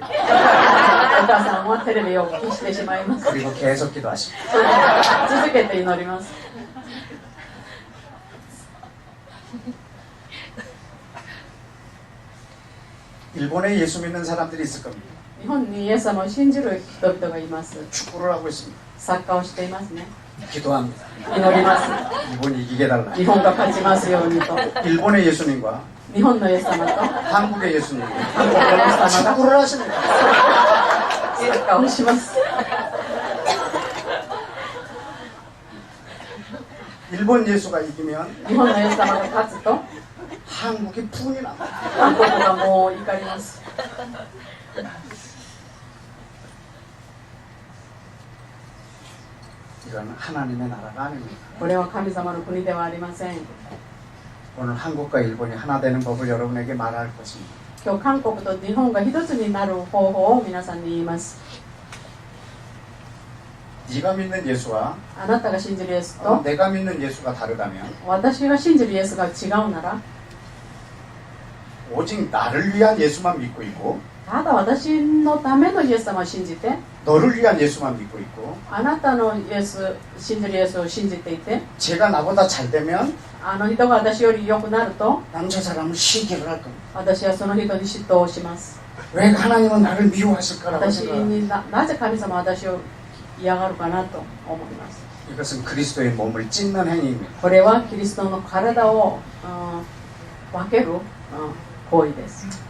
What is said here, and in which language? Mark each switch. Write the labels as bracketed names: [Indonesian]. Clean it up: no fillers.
[Japanese] お母さんはテレビを消してしまいます。 [Korean] 그리고 계속 기도하십니다. [Japanese] 続けて祈ります。 [Korean] 일본에 예수 믿는 사람들이 있을 겁니다. [Japanese] 日本にイエス様を信じる人々がいます。 [Korean] 축구를 하고 있습니다. [Japanese] サッカーをしていますね。 [Korean] 기도합니다. [Japanese] 祈ります。 [Korean] 일본이 이기게 해달라. [Japanese] 日本が勝ちますようにと。 [Korean] 일본의 예수님과 [Japanese] 日本のイエス様と [Korean] 한국의 예수님 [Japanese] 韓国のイエス様が [Korean] 축구를 하십니다. [Japanese] サッカーをします。 [Korean] 일본 예수가 이기면 [Japanese] 日本のイエス様が勝つと [Korean] 한국이 분이 납니다. [Japanese] 韓国がもう怒ります。 [Korean] 이건 하나님의 나라가 아닙니다. [Japanese] これは神様の国ではありません。 [Korean] 오늘 한국과 일본이 하나 되는 법을 여러분에게 말할 것입니다. [Japanese] 今日韓国と日本が一つになる方法を皆さんに言います。 [Korean] 네가 믿는 예수와 [Japanese] あなたが信じるイエスと [Korean] 내가 믿는 예수가 다르다면 [Japanese] 私が信じるイエスが違うなら [Korean] 오직 나를 위한 예수만 믿고 있고 [Japanese] ただ私のためのイエス様を信じて [Korean] 너를 위한 예수만 믿고 있고 [Japanese] あなたのイエス信じるイエスを信じていて [Korean] 제가 나보다 잘 되면 [Japanese] あの人が私より良くなると [Korean] 난 저 사람을 시기를 할 겁니다. [Japanese] 私はその人に嫉妬をします。 [Korean] 왜 하나님은 나를 미워하실까라고 [Japanese] 私 [Korean] 생각합니다. [Japanese] になぜ神様は私を嫌がるかなと思います。 [Korean] 이것은 그리스도의 몸을 찢는 행위입니다. [Japanese] これはキリストの体を分ける行為です。